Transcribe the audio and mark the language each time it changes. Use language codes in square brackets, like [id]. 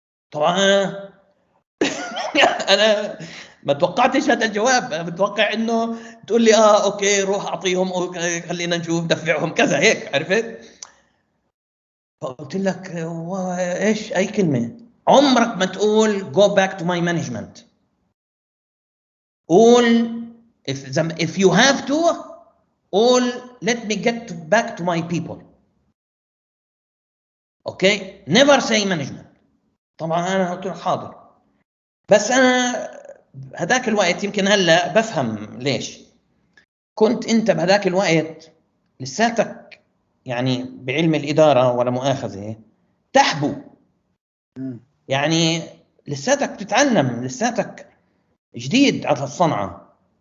[ar] طبعا انا ما توقعتش هذا الجواب. انا متوقع انه تقول لي اوكي روح اعطيهم خلينا نشوف دفعهم كذا هيك، عرفت؟ فقلت لك ايش اي كلمه؟ عمرك ما تقول [en] go back to my management. [ar] قول [en] if you have to قول let me get back to my people. [ar] اوكي [en] never say management. [ar] طبعا انا قلت له حاضر. بس انا هذاك الوقت يمكن هلا بفهم ليش كنت انت بهذاك الوقت لساتك يعني بعلم الاداره ولا مؤاخذه تحبو، يعني لساتك بتتعلم، لساتك جديد على الصنعه.